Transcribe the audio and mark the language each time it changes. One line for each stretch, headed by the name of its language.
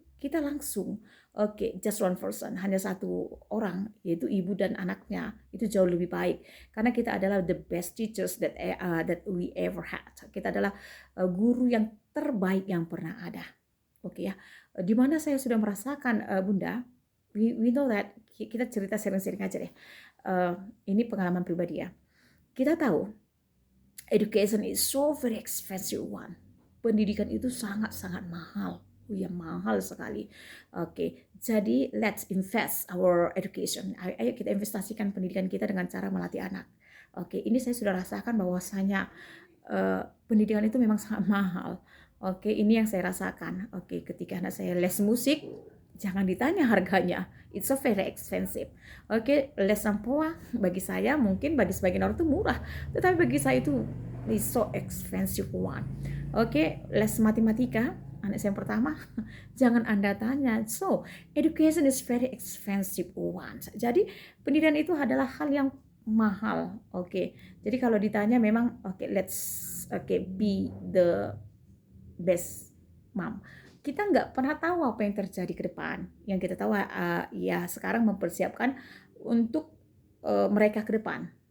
Indonesian: Kita langsung
English: just one person,
Indonesian: hanya satu orang, yaitu ibu dan anaknya, itu jauh lebih baik karena kita adalah
English: the best teachers that we ever had.
Indonesian: Kita adalah guru yang terbaik yang pernah ada. Oke ya, di mana saya sudah merasakan bunda,
English: we know that,
Indonesian: kita cerita sering-sering aja deh. Ini pengalaman pribadi ya. Kita tahu
English: education is so very expensive one.
Indonesian: Pendidikan itu sangat-sangat mahal. Ya, mahal sekali.
English: Oke, jadi let's invest our education.
Indonesian: Ayo kita investasikan pendidikan kita dengan cara melatih anak. Oke, ini saya sudah rasakan bahwasanya pendidikan itu memang sangat mahal. Oke, ini yang saya rasakan. Oke, ketika anak saya les musik, jangan ditanya harganya.
English: It's so very expensive.
Indonesian: Oke, les sampoa bagi saya mungkin bagi sebagian orang itu murah, tetapi bagi saya itu
English: is so expensive one.
Indonesian: Oke, les matematika anak saya yang pertama, jangan Anda tanya.
English: So, education is very expensive one.
Indonesian: Jadi, pendidikan itu adalah hal yang mahal. Oke. Jadi kalau ditanya memang
English: let's be the best mom.
Indonesian: Kita nggak pernah tahu apa yang terjadi ke depan. Yang kita tahu ya sekarang mempersiapkan untuk mereka ke depan.